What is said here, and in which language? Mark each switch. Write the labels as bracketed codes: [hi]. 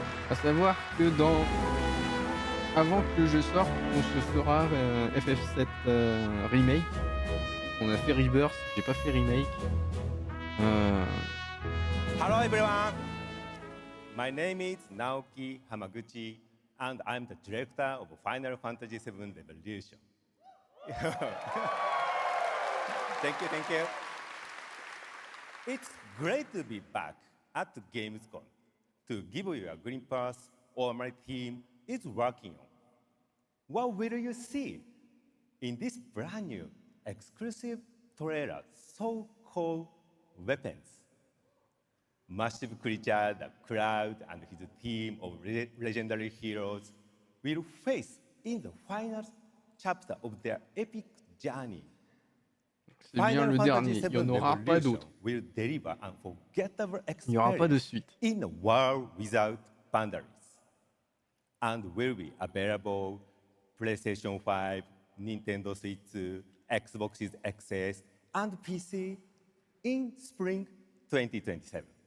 [fr] À savoir que avant que le jeu sorte, on se fera FF7 Remake. On a fait Rebirth, j'ai pas fait Remake. [en] Hello everyone, my name is Naoki Hamaguchi and I'm the director of Final Fantasy VII Revolution. Thank you. It's great to be back at the Gamescom to give you a glimpse of what my team is working on. What will you see in this brand new exclusive trailer so-called Weapons? Massive creature, the Cloud and his team of legendary heroes will face in the final chapter of their epic journey. [fr] C'est bien le dernier, il n'y en aura pas d'autre. [en] Will deliver unforgettable [fr] Il n'y aura pas de [en] experience [fr] suite. [en] in a world without boundaries, and will be available PlayStation 5, Nintendo Switch, Xbox XS, and PC in spring 2027.